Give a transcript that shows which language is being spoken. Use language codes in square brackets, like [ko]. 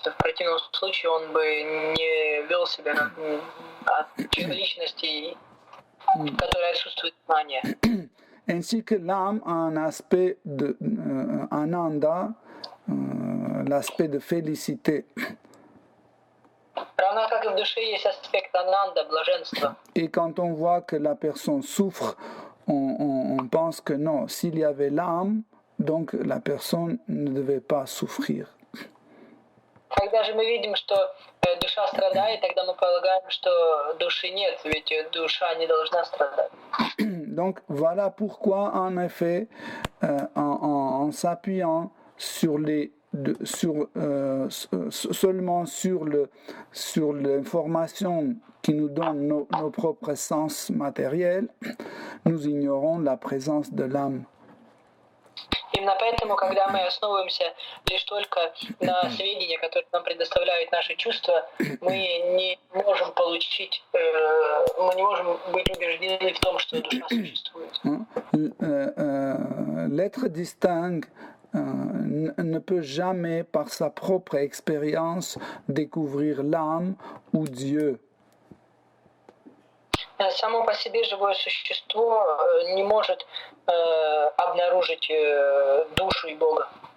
[ru] В противном случае он бы не вел себя от личности, в которой отсутствует знание. [fr] Ainsi que l'âme a un aspect de ananda, l'aspect de félicité. [ru] Равно как и в душе есть аспект ананда, блаженства. [fr] Et quand on voit que la personne souffre, on pense que non, s'il y avait l'âme, donc la personne ne devait pas souffrir. [ru] Когда же мы видим, что душа страдает, тогда мы полагаем, что души нет, ведь душа не должна страдать. [fr] Donc voilà pourquoi, en effet, en s'appuyant seulement sur l'information qui nous donne nos propres sens matériels, nous ignorons la présence de l'âme. [ru] Именно поэтому, когда мы основываемся лишь только на сведения, которые нам предоставляют наши чувства, мы не можем мы не можем быть убеждены в том, что душа существует. [fr] L'être distinct ne peut jamais, par sa propre expérience, découvrir l'âme ou Dieu. [ru] Само по себе живое существо не может обнаружить душу и Бога.